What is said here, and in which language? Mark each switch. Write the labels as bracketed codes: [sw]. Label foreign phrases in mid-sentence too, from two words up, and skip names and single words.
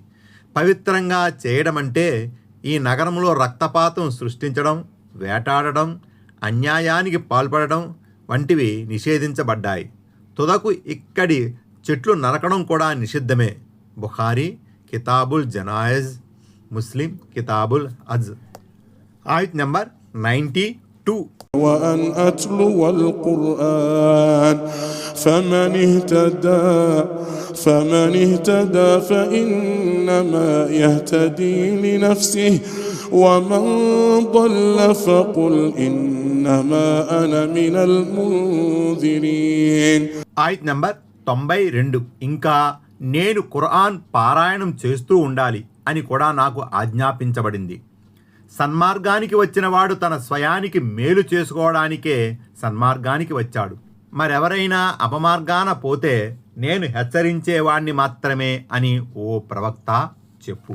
[te] పవిత్రంగా చేయడం అంటే ఈ నగరంలో రక్తపాతం సృష్టించడం, వేటాడడం, అన్యాయానికి పాల్పడడం వంటివి నిషేధించబడ్డాయి. తుదకు ఇక్కడి చెట్లు నరకడం కూడా నిషిద్ధమే. బుఖారీ కితాబుల్ జనాయిజ్, ముస్లిం కితాబుల్ అజ్. ఆయత్ నెంబర్ 92. [ar] وأن أتلو القرآن فمن اهتدى فإنما يهتدي لنفسه ومن ضل فقل إنما أنا من المنذرين. [te] ఆయత్ నంబర్ 92. ఇంకా నేను ఖురాన్ పారాయణం చేస్తూ ఉండాలి అని కూడా నాకు ఆజ్ఞాపించబడింది. సన్మార్గానికి వచ్చినవాడు తన స్వయానికి మేలు చేసుకోవడానికే సన్మార్గానికి వచ్చాడు. మరెవరైనా అపమార్గాన పోతే నేను హెచ్చరించేవాణ్ణి మాత్రమే అని ఓ ప్రవక్త చెప్పు.